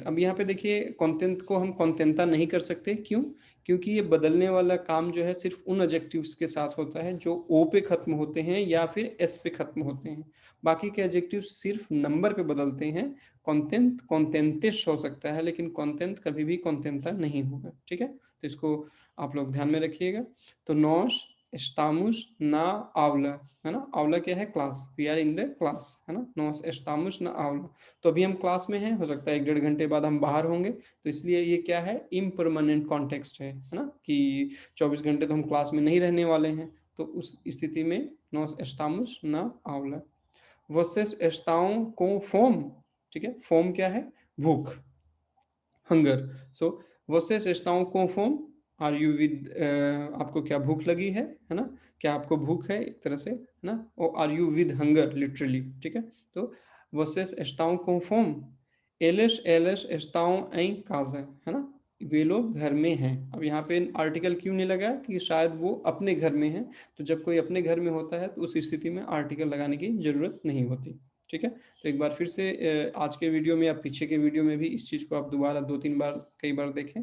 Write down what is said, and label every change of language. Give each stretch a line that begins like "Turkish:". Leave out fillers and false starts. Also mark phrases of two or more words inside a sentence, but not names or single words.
Hindi: अब यहाँ पे देखिए, कॉन्टेंट को हम कॉन्टेंटा नहीं कर सकते, क्यों, क्योंकि ये बदलने वाला काम जो है सिर्फ उन एडजेक्टिव्स के साथ होता है जो ओ पे खत्म होते हैं या फिर एस पे खत्म होते हैं। बाकी के एडजेक्टिव सिर्फ नंबर पे बदलते हैं। कॉन्टेंट कॉन्टेंटिश हो सकता है, लेकिन कॉन्टेंट कभी भी कॉन्टेंटा नहीं होगा। ठीक है, तो इसको आप लोग ध्यान में रखिएगा।
Portuguese: तो नॉश estamos na aula,
Hindi: है ना। आउला क्या है, क्लास,
English: we are in the class,
Hindi: है ना।
Portuguese: nós estamos na aula,
Hindi: तो अभी हम क्लास में हैं, हो सकता है 1-1.5 घंटे बाद हम बाहर होंगे, तो इसलिए ये क्या है,
English: impermanent context
Hindi: है ना, कि 24 घंटे तो हम क्लास में नहीं रहने वाले हैं। तो उस स्थिति में
Portuguese: nós estamos na aula. vocês estão com fome,
Hindi: ठीक है। फोम क्या है, भूख, हंगर। सो
Portuguese: vocês estão com fome,
English: are you with,
Hindi: आपको क्या भूख लगी है ना। क्या आपको भूख है, एक तरह से, है ना। और
English: are you with hunger,
Hindi: लिटरली। ठीक है। तो
Portuguese: vocês estão com fome, eles estão em casa,
Hindi: है ना। वे लोग घर में हैं। अब यहाँ पे आर्टिकल क्यों नहीं लगा, कि शायद वो अपने घर में हैं। तो जब कोई अपने घर में होता है तो उस स्थिति में आर्टिकल लगाने की जरूरत नहीं होती। ठीक है। तो एक बार फिर से आज के वीडियो में या पीछे के वीडियो में भी इस चीज़ को आप दोबारा 2-3 बार, कई बार देखें।